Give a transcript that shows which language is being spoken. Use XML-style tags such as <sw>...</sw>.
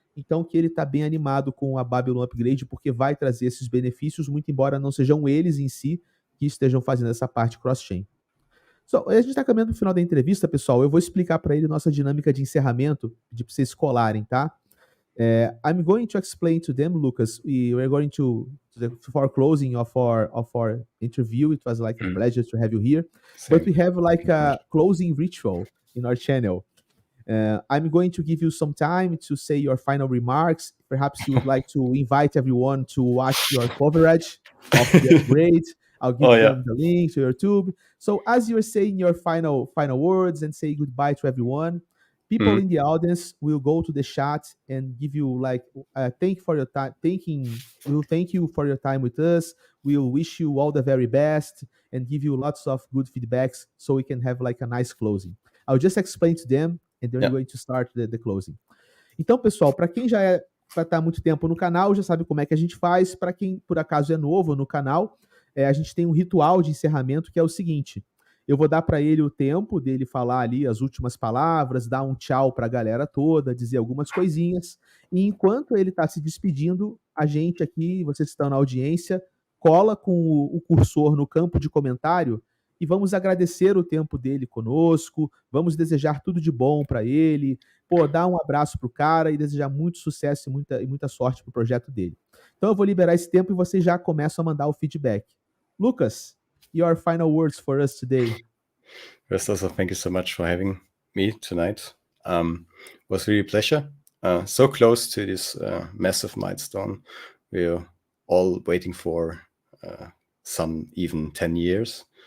<pt>Então, que ele está bem animado com a Babylon Upgrade, porque vai trazer esses benefícios, muito embora não sejam eles em si que estejam fazendo essa parte cross-chain. So, a gente está caminhando para o final da entrevista, pessoal. Eu vou explicar para ele nossa dinâmica de encerramento, para vocês colarem, tá?</pt> <en>I'm going to explain to them, Lukas. We're going to for closing of our interview. It was like a pleasure to have you here. Same. But we have like a closing ritual in our channel. I'm going to give you some time to say your final remarks. Perhaps you would like to invite everyone to watch your coverage of the upgrade. I'll give them the link to YouTube. So as you're saying your final words and say goodbye to everyone, people in the audience will go to the chat and give you like thank you for your time. We'll thank you for your time with us. We'll wish you all the very best and give you lots of good feedbacks so we can have like a nice closing. I'll just explain to them and then we're going to start the closing.</en> <pt>Então, pessoal, para quem já vai estar há muito tempo no canal, já sabe como é que a gente faz. Para quem, por acaso, é novo no canal, a gente tem um ritual de encerramento que é o seguinte. Eu vou dar para ele o tempo dele falar ali as últimas palavras, dar um tchau para a galera toda, dizer algumas coisinhas. E enquanto ele está se despedindo, a gente aqui, vocês que estão na audiência, cola com o cursor no campo de comentário e vamos agradecer o tempo dele conosco, vamos desejar tudo de bom para ele, pô, dar um abraço pro cara e desejar muito sucesso e muita sorte pro projeto dele. Então eu vou liberar esse tempo e vocês já começam a mandar o feedback.</pt> <en>Lucas, your final words for us today. First, also, thank you so much for having me tonight. It was really a pleasure. So close to this massive milestone. We're all waiting for some even 10 years.</en>